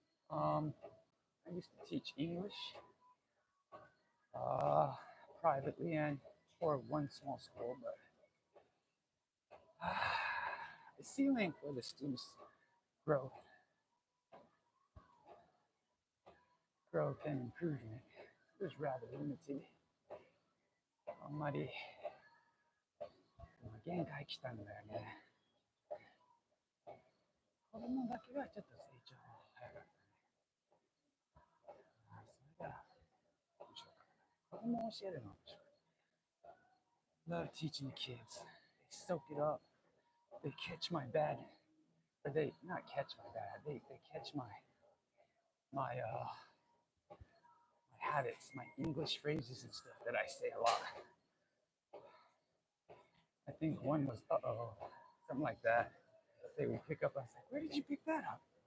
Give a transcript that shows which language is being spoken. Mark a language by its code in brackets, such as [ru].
[en] I used to teach English privately and for one small school, but the ceiling for the students' growth and improvement was rather limited. [ja] あんまり限界来たんだよね。子供だけがちょっと成長早かったね。それが面白かった。子供を教えるの面白かった。 [en] Love teaching the kids. They soak it up. They catch my bad, or they not catch my bad. They catch my habits, my English phrases and stuff that I say a lot. I think one was uh-oh, something like that. They would pick up. I was like, where did you pick that up?